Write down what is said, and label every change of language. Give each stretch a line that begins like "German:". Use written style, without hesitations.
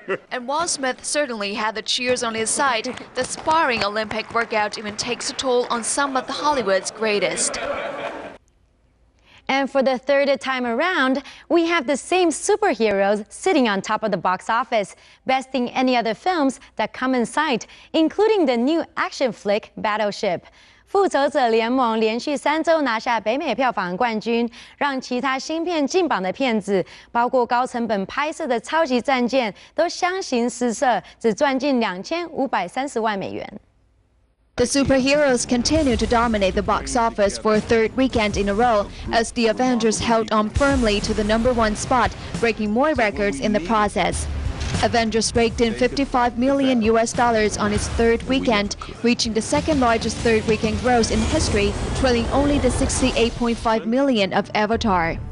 English: And while Smith certainly had the cheers on his side, the sparring Olympic workout even takes a toll on some of the Hollywood's greatest. And for the third time around, we have the same superheroes sitting on top of the box office, besting any other films that come in sight, including the new action flick Battleship.
Chinese: 复仇者联盟连续3周拿下北美票房冠军，让其他新片进榜的片子，包括高成本拍摄的超级战舰，都相形失色，只赚进2530万美元。
English: The superheroes continue to dominate the box office for a third weekend in a row as the Avengers held on firmly to the #1 spot, breaking more records in the process. Avengers raked in $55 million on its third weekend, reaching the second largest third weekend gross in history, trailing only the $68.5 million of Avatar.